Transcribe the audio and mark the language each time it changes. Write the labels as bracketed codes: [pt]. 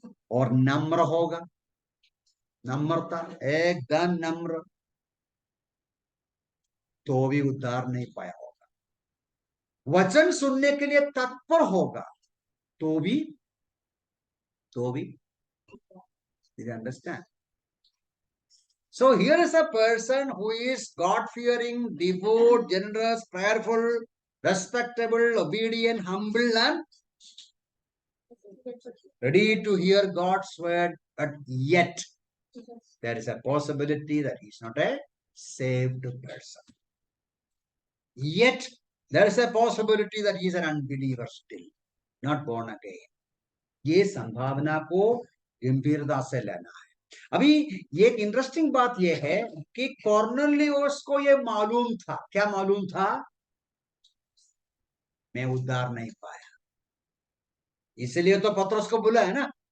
[hi] और नम्र होगा, नम्रता, एकदम नम्र, तो भी उद्धार नहीं पाया होगा। वचन सुनने के लिए तत्पर होगा, तो भी [en] did you understand? So here is a person who is God-fearing, devout, generous, prayerful, respectable, obedient, humble, and ready to hear God's word, but yet there is a possibility that he is not a saved person. Yet there is a possibility that he is an unbeliever still, not born again. [hi] ये संभावना को गंभीरता से लेना है। अभी ये एक इंटरेस्टिंग बात ये है कि कॉर्नेलियस को ये मालूम था। क्या मालूम था? मैं उद्धार नहीं पाया, इसलिए तो पतरस को बुलाया ना।